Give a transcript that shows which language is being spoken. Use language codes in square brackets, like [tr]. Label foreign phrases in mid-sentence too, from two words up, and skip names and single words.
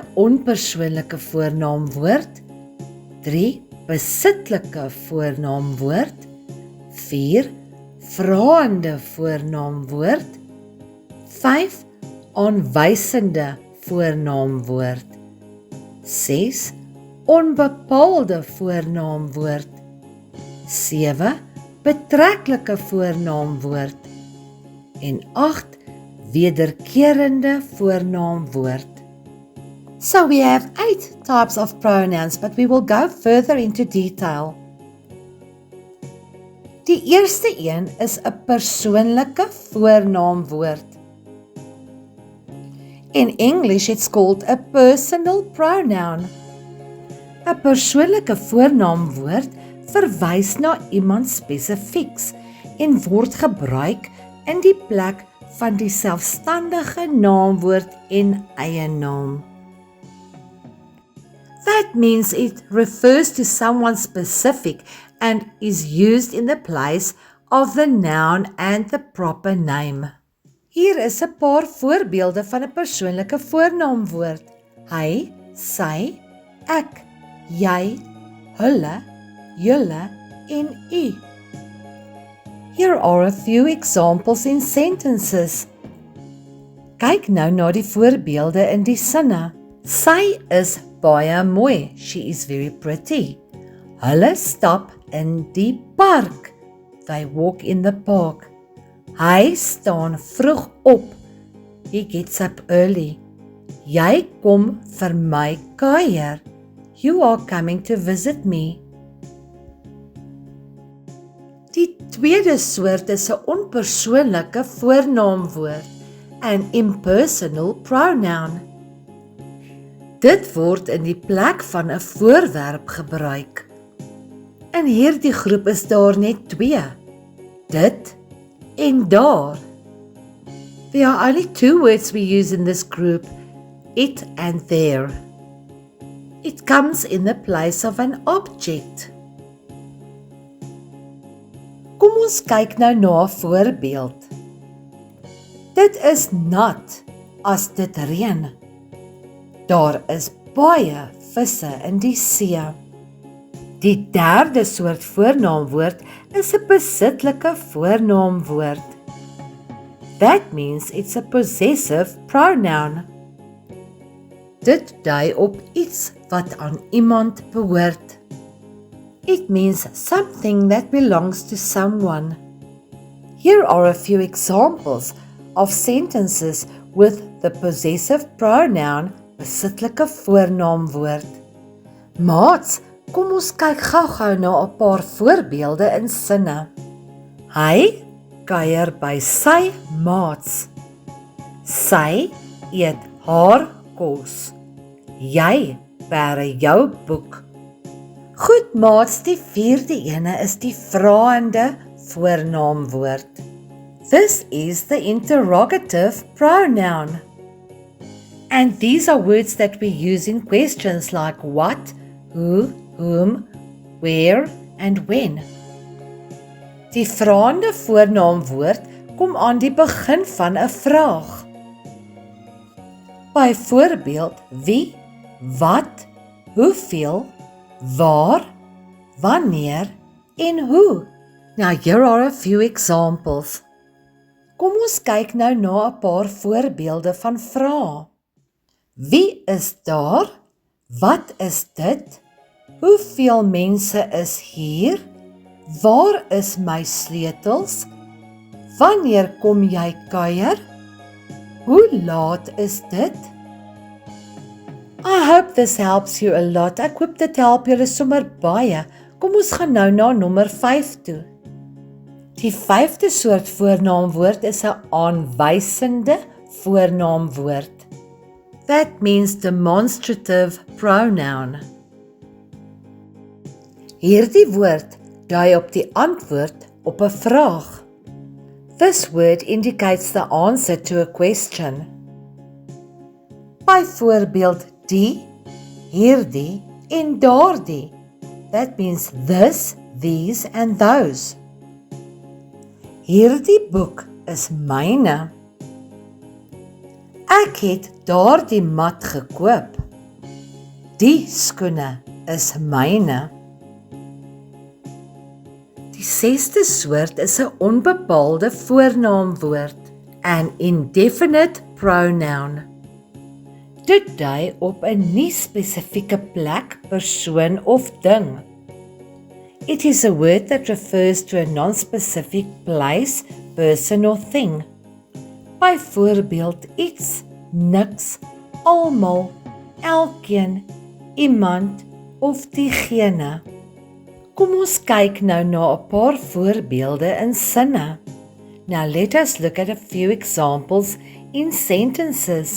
[af] onpersoonlike voornaamwoord, 3 besitlike voornaamwoord, 4 vraende voornaamwoord, 5 aanwysende voornaamwoord, 6 onbepaalde voornaamwoord, 7 betreklike voornaamwoord en 8 wederkerende voornaamwoord. [en] So we have 8 types of pronouns, but we will go further into detail. [af] Die eerste een is 'n persoonlike voornaamwoord. [en] In English, it's called a personal pronoun. [af] 'n Persoonlike voornaamwoord verwys na iemand spesifieks en word gebruik in die plek van die selfstandige naamwoord en eienaam. [en] That means it refers to someone specific and is used in the place of the noun and the proper name. [af] Hier is 'n paar voorbeelde van 'n persoonlike voornaamwoord. Hy, sy, ek, jy, hulle, julle en u. [en] Here are a few examples in sentences. [af] Kyk nou na die voorbeelde in die sinne. Sy is baie mooi. [en] She is very pretty. [af] Hulle stap in die park. [en] They walk in the park. [af] Hy staan vroeg op. [en] He gets up early. [af] Jy kom vir my kuier. [en] You are coming to visit me. [af] Die tweede soort is 'n onpersoonlike voornaamwoord, [en] an impersonal pronoun. [af] Dit word in die plek van 'n voorwerp gebruik. In hierdie groep is daar net 2, dit en daar. [en] There are only 2 words we use in this group, it and there. It comes in the place of an object. [af] Kom ons kyk nou na 'n voorbeeld. Dit is nat as dit reën. Daar is baie visse in die see. Die derde soort voornaamwoord is 'n besitlike voornaamwoord. [en] That means it's a possessive pronoun. [af] Dit dui op iets wat aan iemand behoort. [en] It means something that belongs to someone. Here are a few examples of sentences with the possessive pronoun [af] besitlike voornaamwoord. Maats, kom ons kyk gou-gou na 'n paar voorbeelde in sinne. Hy kuier by sy maats. Sy eet haar kos. Jy bære jou boek. Goed maats, die vierde ene is die vraende voornaamwoord. [en] This is the interrogative pronoun. And these are words that we use in questions like what, who, whom, where and when. [af] Die vraende voornaamwoord kom aan die begin van 'n vraag. Byvoorbeeld, wie, wat, hoeveel, waar, wanneer en hoe. [en] Now here are a few examples. [af] Kom ons kyk nou na 'n paar voorbeelde van vrae. Wie is daar? Wat is dit? Hoeveel mense is hier? Waar is my sleutels? Wanneer kom jy kuier? Hoe laat is dit? [en] I hope this helps you a lot. [af] Ek hoop dit help julle sommer baie. Kom ons gaan nou na nommer 5 toe. Die 5de soort voornaamwoord is 'n aanwysende voornaamwoord. [en] That means demonstrative pronoun. [af] Hierdie woord dui op die antwoord op 'n vraag. [en] This word indicates the answer to a question. [af] Byvoorbeeld die, hierdie en daardie. [en] That means this, these and those. [af] Hierdie boek is myne. Ek het daardie mat gekoop. Die skoene is myne. Die 6de soort is 'n onbepaalde voornaamwoord, [en] an indefinite pronoun. [af] Dit dui op 'n nie spesifieke plek, persoon of ding. [en] It is a word that refers to a non-specific place, person or thing. [af] Byvoorbeeld iets, niks, almal, elkeen, iemand of diegene. Kom ons kyk nou na 'n paar voorbeelde in sinne. [en] Now let us look at a few examples in sentences.